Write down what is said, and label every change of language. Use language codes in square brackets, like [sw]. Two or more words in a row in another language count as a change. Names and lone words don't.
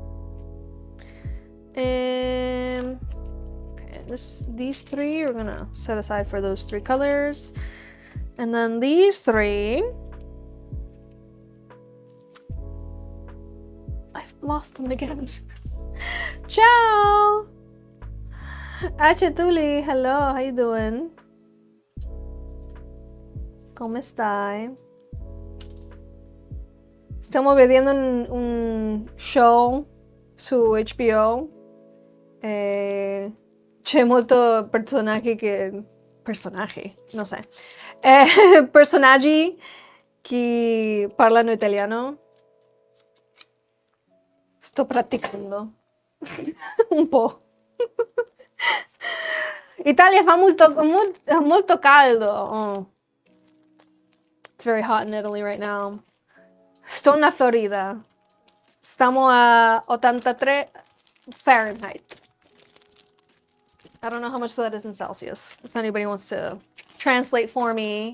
[en] Okay, these three we're gonna set aside for those three colors. And then these three, I've lost them again. Ciao! Achetuli, hello, how you doing? [es] ¿Cómo está? Estamos viendo un show su HBO. [it] C'è molto personaggi, non so. Personaggi che parlano italiano. Sto praticando un po'. Italia fa molto caldo. Oh. [en] It's very hot in Italy right now. [it] Sto na [es] Florida. Estamos a 83 Fahrenheit. [en] I don't know how much that is in Celsius. If anybody wants to translate for me.